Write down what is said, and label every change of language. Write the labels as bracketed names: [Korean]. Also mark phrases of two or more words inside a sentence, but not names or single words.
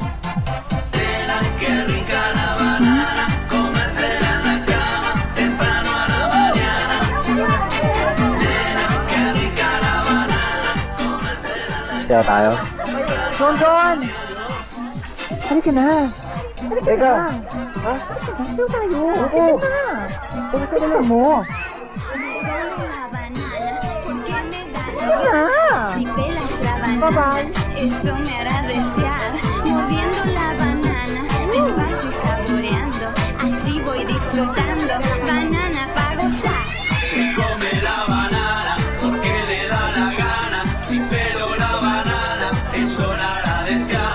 [Filipino] Kaya tayo? Don! Halika na. Teka! Ha? Halika tayo. Oo. Halika na lang mo. [Spanish] Si pelas la banana, eso me hará desear. Mordiendo la banana, despacio y saboreando. Así voy disfrutando. Banana pa' gozar. Se come la banana porque le da la gana. Sin pelo la banana, eso la hará desear.